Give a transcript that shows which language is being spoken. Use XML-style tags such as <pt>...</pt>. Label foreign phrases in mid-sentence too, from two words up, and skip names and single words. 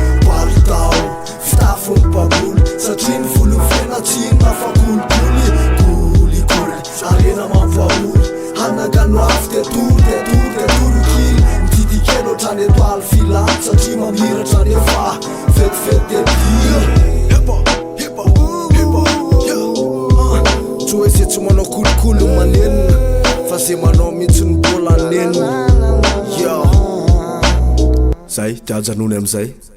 <mg>Palitao, fitafy ny baboly, satria ny volofena tsy nafa kolikoly. Kolikoly, arena mampahory, hanakano afy de tory, de tory, de tory kily. Mididikely ohatrany etoaly filany, satria mamiratra nefa vetivety de bila.</mg> <en>Hip hop, hip hop, hip hop, yeah.</en> <mg>Tsy hoe izay tsy manao kolikoly manenina, fa izay manao mihitsy ny mbola anenina. Yo. Zay, tia Janony am'zay.</mg>